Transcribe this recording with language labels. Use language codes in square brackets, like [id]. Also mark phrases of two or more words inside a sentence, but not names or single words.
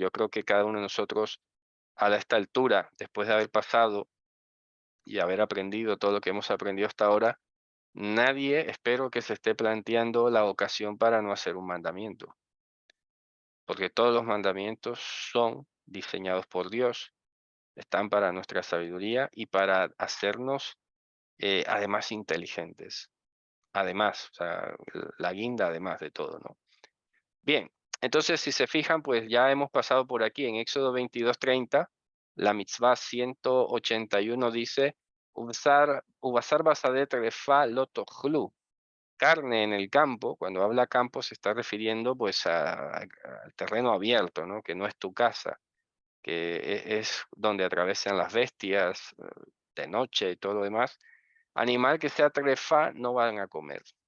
[es] Yo creo que cada uno de nosotros, a esta altura, después de haber pasado y haber aprendido todo lo que hemos aprendido hasta ahora, nadie espero que se esté planteando la ocasión para no hacer un mandamiento, porque todos los mandamientos son diseñados por Dios, están para nuestra sabiduría y para hacernos además inteligentes. Además, o sea, la guinda además de todo, ¿no? Bien, entonces si se fijan, pues ya hemos pasado por aquí en Éxodo 22:30, la mitzvah 181 dice, [he] ובשר בשדה טרפה לא תאכלו, [es] carne en el campo, cuando habla campo se está refiriendo pues al terreno abierto, ¿no? Que no es tu casa, que es donde atravesan las bestias de noche y todo lo demás. Animal que sea trefa no van a comer.